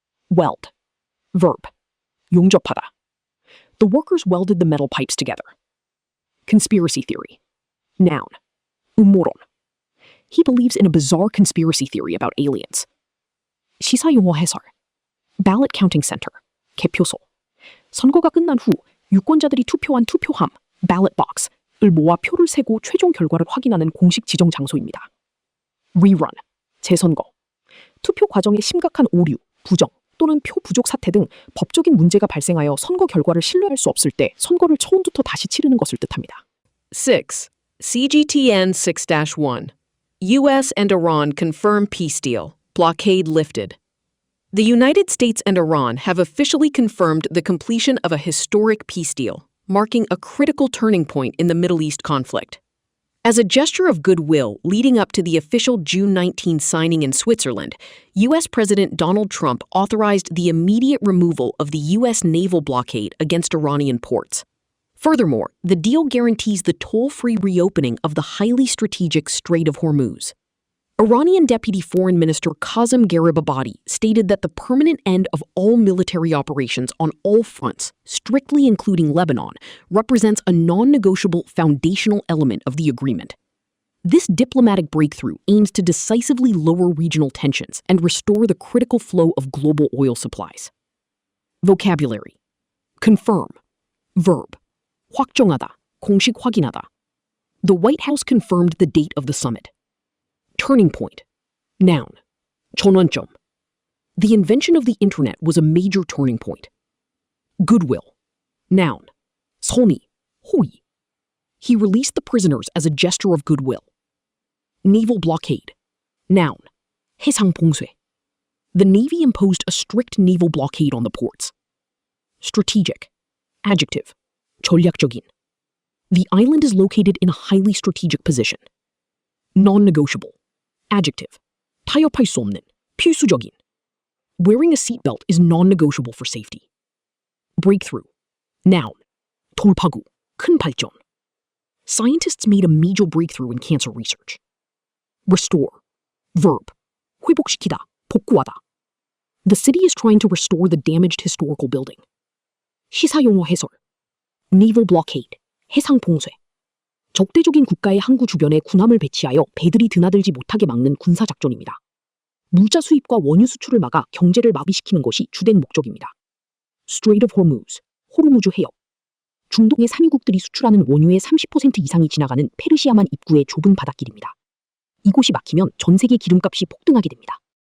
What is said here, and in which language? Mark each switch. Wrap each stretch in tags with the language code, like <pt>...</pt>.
<en>Weld. Verb. 용접하다. The workers welded the metal pipes together. Conspiracy theory. Noun. 음모론. He believes in a bizarre conspiracy theory about aliens.</en> <ko>시사 용어 해설.</ko> <en>Ballot counting center.</en> <ko>개표소. 선거가 끝난 후 유권자들이 투표한 투표함, ballot box을 모아 표를 세고 최종 결과를 확인하는 공식 지정 장소입니다.</ko> <en>Rerun. 재선거.</en> <ko>투표 과정에 심각한 오류, 부정, 또는 표 부족 사태 등 법적인 문제가 발생하여 선거 결과를 신뢰할 수 없을 때 선거를 처음부터 다시 치르는 것을 뜻합니다.</ko> <en>6. CGTN 6-1. U.S. and Iran confirm peace deal. Blockade lifted. The United States and Iran have officially confirmed the completion of a historic peace deal, marking a critical turning point in the Middle East conflict. As a gesture of goodwill leading up to the official June 19 signing in Switzerland, U.S. President Donald Trump authorized the immediate removal of the U.S. naval blockade against Iranian ports. Furthermore, the deal guarantees the toll-free reopening of the highly strategic Strait of Hormuz. Iranian Deputy Foreign Minister Qasem Garibabadi stated that the permanent end of all military operations on all fronts, strictly including Lebanon, represents a non-negotiable foundational element of the agreement. This diplomatic breakthrough aims to decisively lower regional tensions and restore the critical flow of global oil supplies. Vocabulary. Confirm. Verb.</en> <ko>확정하다, 공식 확인하다.</ko> <en>The White House confirmed the date of the summit. Turning point. Noun. 전환점. The invention of the internet was a major turning point. Goodwill. Noun. 선의, 호의. He released the prisoners as a gesture of goodwill. Naval blockade. Noun. 해상 봉쇄. The Navy imposed a strict naval blockade on the ports. Strategic. Adjective. 전략적인. The island is located in a highly strategic position. Non-negotiable. Adjective.</en> <ko>타협할 수 없는, 필수적인.</ko> <en>Wearing a seatbelt is non-negotiable for safety. Breakthrough. Noun. 돌파구, 큰 발전. Scientists made a major breakthrough in cancer research. Restore. Verb. 회복시키다, 복구하다. The city is trying to restore the damaged historical building.</en> <ko>시사용어 해설. Naval blockade. 해상 봉쇄. 적대적인 국가의 항구 주변에 군함을 배치하여 배들이 드나들지 못하게 막는 군사작전입니다. 물자 수입과 원유 수출을 막아 경제를 마비시키는 것이 주된 목적입니다.</ko> <en>Strait of Hormuz, 호르무즈 해협.</en> <ko>중동의 산유국들이 수출하는 원유의 30% 이상이 지나가는 페르시아만 입구의 좁은 바닷길입니다. 이곳이 막히면 전 세계 기름값이 폭등하게 됩니다.</ko>